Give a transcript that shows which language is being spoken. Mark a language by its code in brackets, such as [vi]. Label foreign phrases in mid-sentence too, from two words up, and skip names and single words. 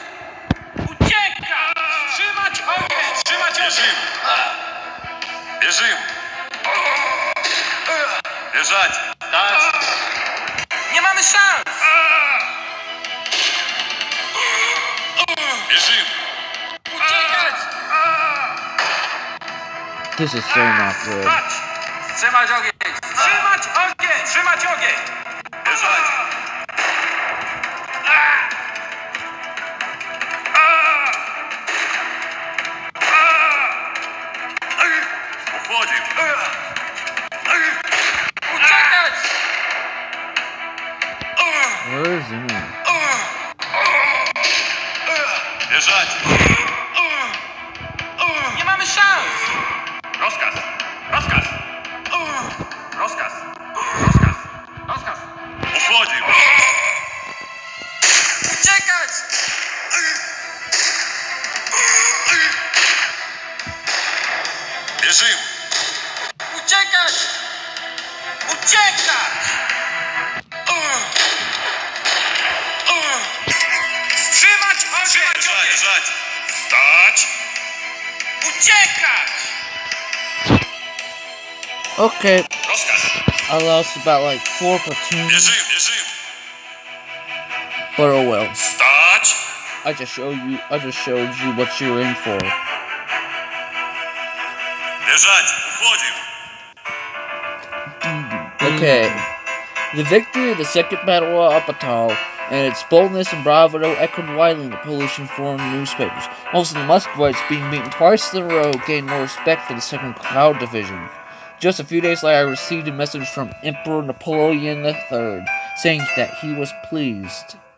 [ru] Бежим! Бежать! Стать! [pl] Nie mamy szans! [ru] Бежим! [pl] Uciekać! [en] This is so not good. [pl] Stać! Wstrzymać ogień! Wstrzymać ogień! Wstrzymać ogień! [ru] Бежать! Уходим! [pl] Uciekać! [en] Where is he? [ru] Бежать! [pl] Nie mamy szans! Rozkaz! Rozkaz! Rozkaz! Rozkaz! Rozkaz! [ru] Уходим! [pl] Uciekać! [ru] Бежим! [pl] Uciekać! Uciekać! Wstrzymać ogień! [ru] Бежать! Стать! [pl] Uciekać! [en] Okay, [pl] Rozkaz! [en] I lost about like 4 platoons, [ru] Бежим! Бежим! [en] but oh well. [ru] Стать! [en] I just showed you what you're in for. [ru] Бежать! Уходим! [en] Okay. The victory of the Second Battle of Uprising and its boldness and bravado echoed widely in the Polish-informed newspapers. Most of the Muscovites, being beaten twice in a row, gained more respect for the Second Cloud Division. Just a few days later, I received a message from Emperor Napoleon III, saying that he was pleased.